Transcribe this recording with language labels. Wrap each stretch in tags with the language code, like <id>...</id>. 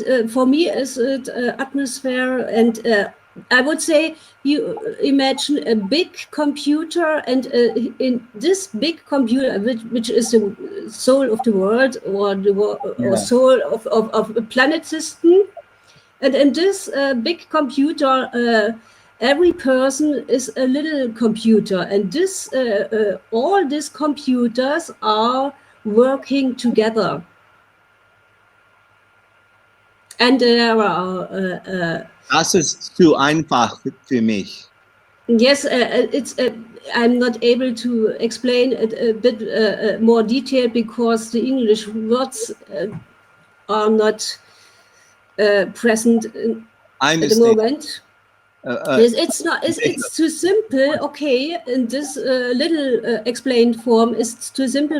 <en>For me, it's an atmosphere, and I would say you imagine a big computer, and in this big computer, which is the soul of the world, or soul of a planet system, and in this big computer, every person is a little computer, and this all these computers are working together. And there are.</en> <de>Das ist zu einfach für mich.</de> <en>Yes, it's. I'm not able to explain it a bit more detailed because the English words are not present at the moment. It's not. It's too simple. Okay, in this little explained form, it's too simple.</en>